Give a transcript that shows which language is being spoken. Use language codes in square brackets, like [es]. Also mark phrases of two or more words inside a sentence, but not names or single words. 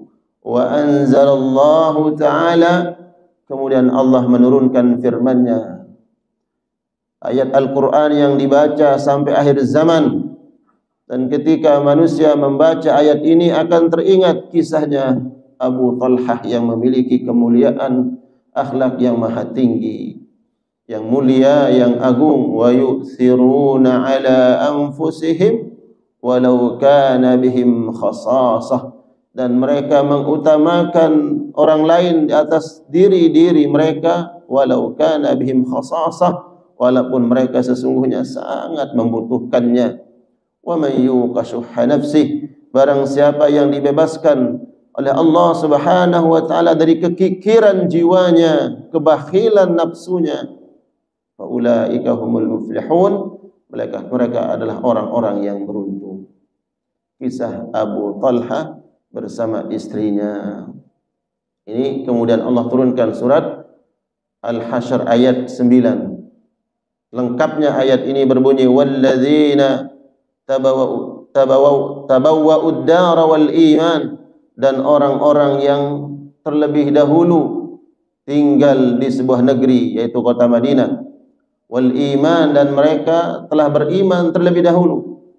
[ar] وأنزل الله تعالى, [id] kemudian Allah menurunkan firman-Nya, ayat Al-Quran yang dibaca sampai akhir zaman. Dan ketika manusia membaca ayat ini akan teringat kisahnya Abu Talhah yang memiliki kemuliaan akhlak yang maha tinggi, yang mulia, yang agung. [ar] ويؤثرون على أنفسهم ولو كان بهم خصاصة, [id] dan mereka mengutamakan orang lain di atas diri mereka, [ar] ولو كان بهم خصاصة, [id] walaupun mereka sesungguhnya sangat membutuhkannya. [ar] ومن يوق شح نفسه, [id] barang siapa yang dibebaskan oleh Allah [ar] سبحانه وتعالى [id] dari kekikiran jiwanya, kebakhilan nafsunya, [ar] فأولئك هم المفلحون, [id] mereka adalah orang-orang yang beruntung. Kisah Abu Talha bersama istrinya. Ini kemudian Allah turunkan surat Al-Hasyr ayat 9. Lengkapnya ayat ini berbunyi, [ar] والذين تبوءوا الدار والإيمان, [id] dan orang-orang yang terlebih dahulu tinggal di sebuah negeri yaitu kota Madinah, [ar] والإيمان, [id] dan mereka telah beriman terlebih dahulu,